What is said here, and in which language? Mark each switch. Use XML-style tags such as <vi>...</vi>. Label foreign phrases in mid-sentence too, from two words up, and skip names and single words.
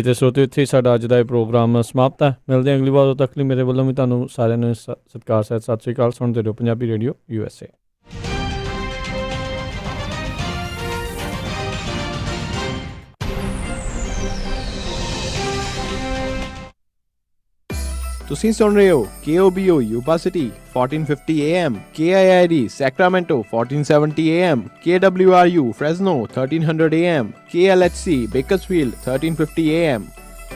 <pa>ਤੇ ਸਰੋਤਿਓ, ਇੱਥੇ ਹੀ ਸਾਡਾ ਅੱਜ ਦਾ ਇਹ ਪ੍ਰੋਗਰਾਮ ਸਮਾਪਤ ਹੈ। ਮਿਲਦੇ ਹਾਂ ਅਗਲੀ ਵਾਰ, ਉਦੋਂ ਤੱਕ ਲਈ ਮੇਰੇ ਵੱਲੋਂ ਵੀ ਤੁਹਾਨੂੰ ਸਾਰਿਆਂ ਨੂੰ ਸਤਿਕਾਰ ਸਹਿਤ ਸਤਿ ਸ਼੍ਰੀ ਅਕਾਲ। ਸੁਣਦੇ ਰਹੋ ਪੰਜਾਬੀ ਰੇਡੀਓ USA। ਤੁਸੀਂ ਸੁਣ ਰਹੇ ਹੋ KOBO ਯੂਬਾ ਸਿਟੀ 1450 AM, KIID Sacramento 1470 AM, KWRU Fresno 1300 AM, KLHC Bakersfield 1350 AM,</pa>